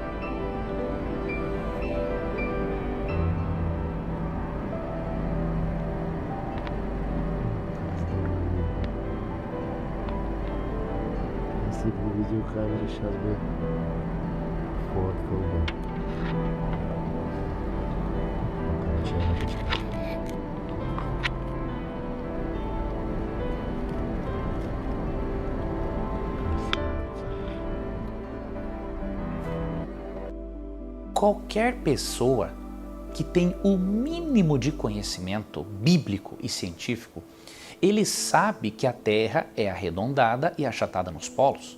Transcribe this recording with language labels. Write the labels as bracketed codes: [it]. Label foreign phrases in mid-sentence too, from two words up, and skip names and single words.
[ru] Если бы видеокамера сейчас бы фоткал бы. Камчаточка. [pt] Qualquer pessoa que tem o mínimo de conhecimento bíblico e científico, ele sabe que a Terra é arredondada e achatada nos polos.